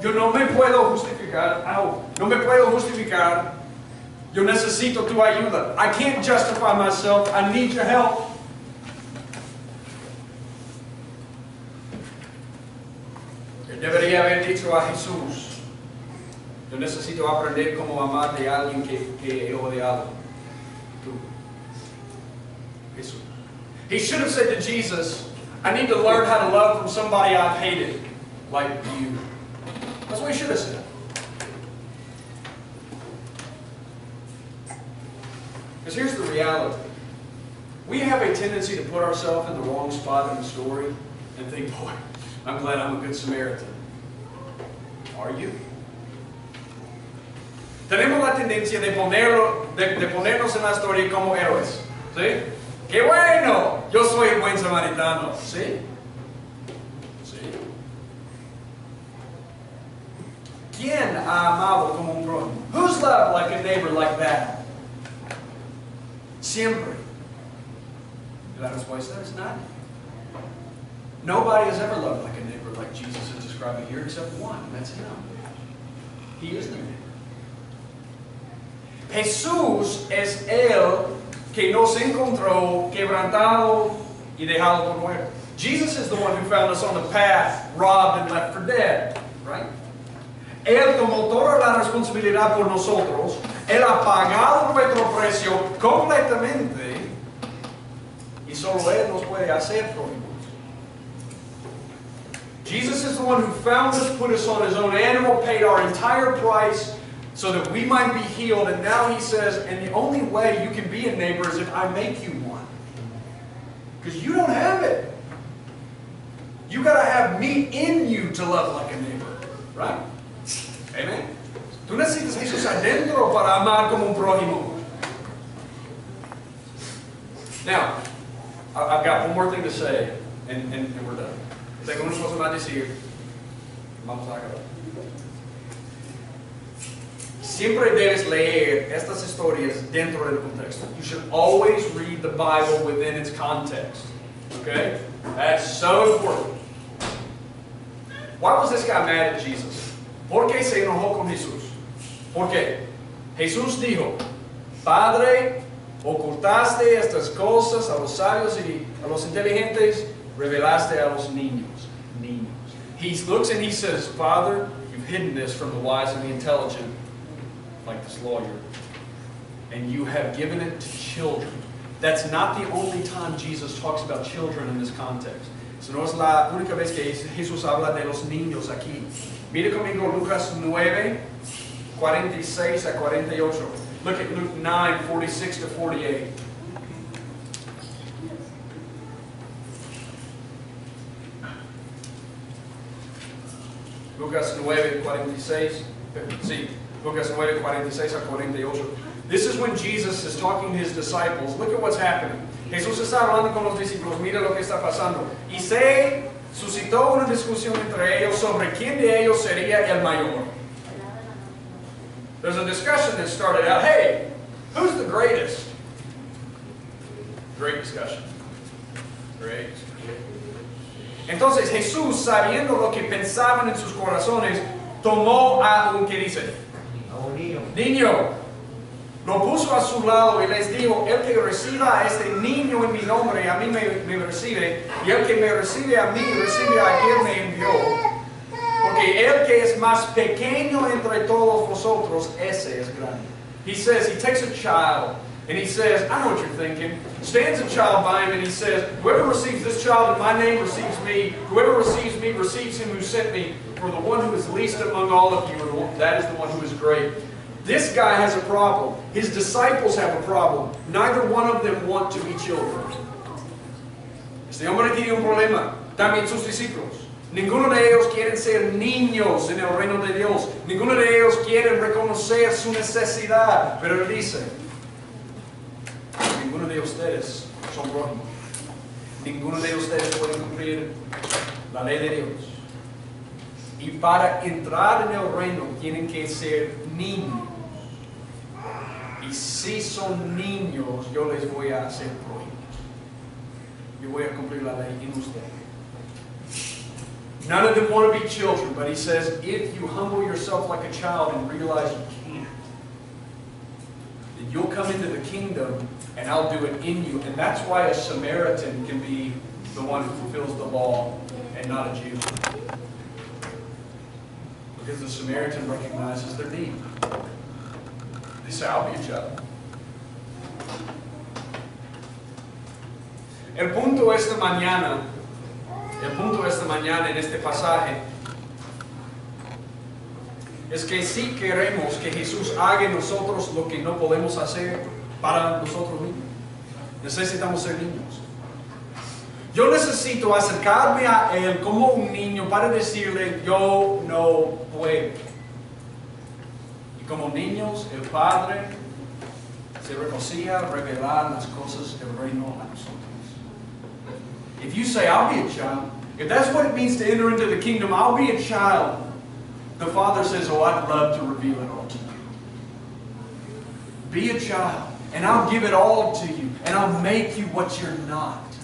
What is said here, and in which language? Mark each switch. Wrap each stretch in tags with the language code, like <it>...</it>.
<es>Yo no me puedo justificar. No me puedo justificar. Yo necesito tu ayuda.</es> <en>I can't justify myself. I need your help.</en> <es>Él debería haber dicho a Jesús, yo necesito aprender cómo amar de alguien que he odiado. Tú.</es> <en>Jesús. He should have said to Jesus, I need to learn how to love from somebody I've hated, like you. That's what he should have said. Because here's the reality. We have a tendency to put ourselves in the wrong spot in the story and think, boy, I'm glad I'm a good Samaritan. Are you?</en> <es>Tenemos la tendencia de ponernos en la historia como héroes. ¿Sí? ¡Qué bueno! Yo soy el buen samaritano. ¿Sí? ¿Sí? ¿Quién ha amado como un prójimo?</es> <en>Who's loved like a neighbor like that?</en> <es>Siempre. La respuesta es nadie.</es> <en>Nobody has ever loved like a neighbor like Jesus is describing here except one, and that's him. He is the neighbor.</en> <es>Jesús es el que nos encontró quebrantado y dejado por muerto.</es> <en>Jesus is the one who found us on the path, robbed and left for dead. Right?</en> <es>Él tomó toda la responsabilidad por nosotros. Él ha pagado nuestro precio completamente. Y solo Él nos puede hacer prójimos.</es> <en>Jesus is the one who found us, put us on His own animal, paid our entire price so that we might be healed. And now He says, and the only way you can be a neighbor is if I make you one. Because you don't have it. You got to have me in you to love like a neighbor. Right? Amen?</en> <es>Tú necesitas a Jesús adentro para amar como un prójimo.</es> <en>Now, I've got one more thing to say, and we're done.</en> <es>Tengo unas cosas más decir. Vamos a acabar. Siempre debes leer estas historias dentro del contexto.</es> <en>You should always read the Bible within its context. Okay? That's so important. Why was this guy mad at Jesus?</en> <es>¿Por qué se enojó con Jesús? ¿Por qué? Jesús dijo, Padre, ocultaste estas cosas a los sabios y a los inteligentes, revelaste a los niños.</es> <en>He looks and he says, Father, you've hidden this from the wise and the intelligent, like this lawyer, and you have given it to children. That's not the only time Jesus talks about children in this context.</en> <es>Eso no es la única vez que Jesús habla de los niños aquí. Mire conmigo Lucas 9, 46 a 48.</es> <en>Look at Luke 9, 46 to 48.</en> <es>Lucas 9, 46. Sí, Lucas 9, 46 a 48.</es> <en>This is when Jesus is talking to His disciples. Look at what's happening.</en> <es>Jesús está hablando con los discípulos. Mira lo que está pasando. Y se suscitó una discusión entre ellos sobre quién de ellos sería el mayor.</es> <en>There's a discussion that started out, hey, who's the greatest? Great discussion. Great.</en> <es>Entonces Jesús, sabiendo lo que pensaban en sus corazones, tomó a un, ¿qué dice? A un niño. Niño. Lo puso a su lado y les dijo, el que reciba a este niño en mi nombre, a mí me recibe, y el que me recibe a mí, recibe a quien me envió. Porque el que es más pequeño entre todos vosotros, ese es grande.</es> <en>He says, he takes a child, and he says, I know what you're thinking. Stands a child by him, and he says, whoever receives this child in my name receives me. Whoever receives me receives him who sent me. For the one who is least among all of you, that is the one who is great. This guy has a problem. His disciples have a problem. Neither one of them want to be children.</en> <es>Este hombre tiene un problema. También sus discípulos. Ninguno de ellos quieren ser niños en el reino de Dios. Ninguno de ellos quiere reconocer su necesidad. Pero él dice, ninguno de ustedes son prójimos. Ninguno de ustedes puede cumplir la ley de Dios. Y para entrar en el reino tienen que ser niños. Y si son niños, yo les voy a hacer prójimos. Yo voy a cumplir la ley en ustedes.</es> <en>None of them want to be children, but he says, if you humble yourself like a child and realize you can't, then you'll come into the kingdom and I'll do it in you. And that's why a Samaritan can be the one who fulfills the law and not a Jew. Because the Samaritan recognizes their need. They say, I'll be a child.</en> <es>El punto esta mañana El punto de esta mañana en este pasaje es que si queremos que Jesús haga en nosotros lo que no podemos hacer para nosotros mismos, necesitamos ser niños. Yo necesito acercarme a Él como un niño para decirle, yo no puedo. Y como niños, el Padre se reconocía a revelar las cosas del reino a nosotros.</es> <en>If you say, I'll be a child, if that's what it means to enter into the kingdom, I'll be a child, the Father says, oh, I'd love to reveal it all to you. Be a child, and I'll give it all to you, and I'll make you what you're not.</en>